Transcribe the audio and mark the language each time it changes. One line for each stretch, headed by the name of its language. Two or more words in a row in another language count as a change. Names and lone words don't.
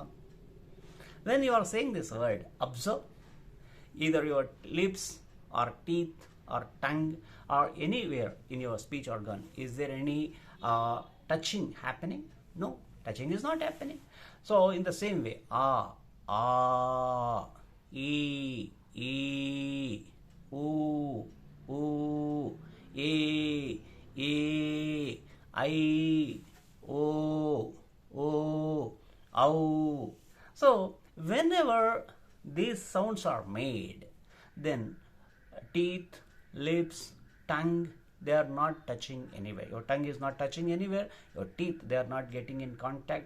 English: When you are saying this word, observe either your lips or teeth or tongue or anywhere in your speech organ. Is there any touching happening? No, touching is not happening. So in the same way, ah, e, oo, e, I, o, ow. So whenever these sounds are made, then teeth, lips, tongue, they are not touching anywhere. Your tongue is not touching anywhere. Your teeth, they are not getting in contact.